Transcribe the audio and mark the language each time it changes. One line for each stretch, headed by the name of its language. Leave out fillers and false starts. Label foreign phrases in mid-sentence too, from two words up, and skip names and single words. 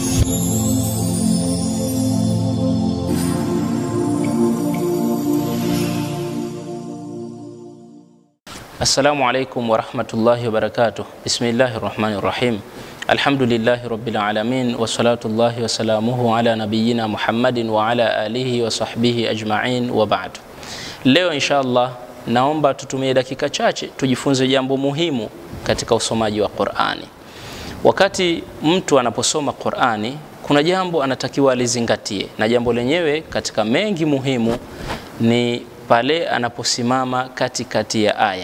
Arabic: السلام عليكم ورحمة الله وبركاته. بسم الله الرحمن الرحيم. الحمد لله رب العالمين والصلاة الله والسلامه على نبينا محمد وعلى آله وصحبه أجمعين وبعد.
Swahili: Leo inshallah naomba tutumie dakika chache tujifunze jambo muhimu katika usomaji wa Qur'ani. Wakati mtu anaposoma Qur'ani, kuna jambo anatakiwa alizingatie, na jambo lenyewe katika mengi muhimu ni pale anaposimama katikati ya aya.